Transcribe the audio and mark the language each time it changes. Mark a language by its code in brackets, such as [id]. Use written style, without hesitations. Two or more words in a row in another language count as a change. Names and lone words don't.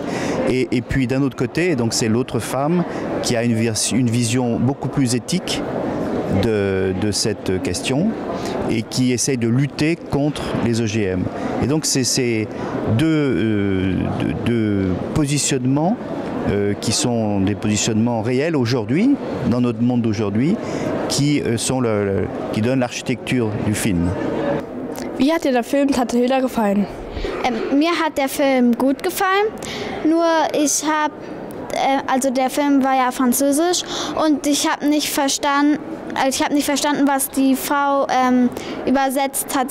[fr] Et puis d'un autre côté, donc c'est l'autre femme qui a une vision beaucoup plus éthique de cette question et qui essaye de lutter contre les OGM. Et donc c'est ces deux positionnements qui sont des positionnements réels aujourd'hui, dans notre monde d'aujourd'hui, qui donnent l'architecture du film. [de] Wie hat dir der Film Tante Hilda gefallen? Mir hat der Film gut gefallen, nur also der Film war ja französisch und ich habe nicht verstanden, was die Frau übersetzt hat.